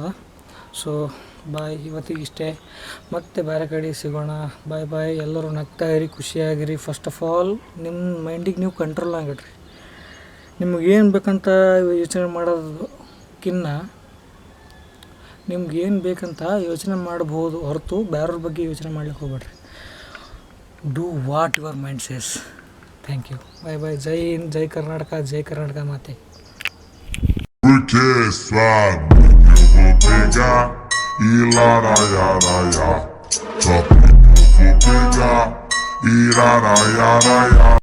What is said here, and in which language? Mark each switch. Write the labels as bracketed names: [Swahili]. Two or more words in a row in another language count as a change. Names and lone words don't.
[English] so bye, [Kannada] ಇವತ್ತಿಗೆ ಇಷ್ಟೇ. ಮತ್ತೆ ಬೇರೆ ಕಡೆ ಸಿಗೋಣ. ಬಾಯ್. ಎಲ್ಲರೂ ನಗ್ತಾ ಇರಿ, ಖುಷಿಯಾಗಿರಿ. [English] first of all [Kannada] ನಿಮ್ಮ ಮೈಂಡಿಗೆ ನೀವು ಕಂಟ್ರೋಲ್ ಆಗಿಡ್ರಿ. ನಿಮಗೇನು ಬೇಕಂತ ಯೋಚನೆ ಮಾಡೋದಕ್ಕಿನ್ನ ನಿಮ್ಗೇನು ಬೇಕಂತ ಯೋಚನೆ ಮಾಡ್ಬೋದು ಹೊರತು ಬೇರೆಯವ್ರ ಬಗ್ಗೆ ಯೋಚನೆ ಮಾಡ್ಲಿಕ್ಕೆ ಹೋಗ್ಬೇಡ್ರಿ. [English] Do what your mind says. Thank you. [Kannada] ಬಾಯ್. ಜೈ ಹಿಂದ್, ಜೈ ಕರ್ನಾಟಕ ಮಾತೆ. [Portuguese] Porque sua mãe eu vou pegar e laraiaraia. Só porque eu vou pegar e laraiaraia.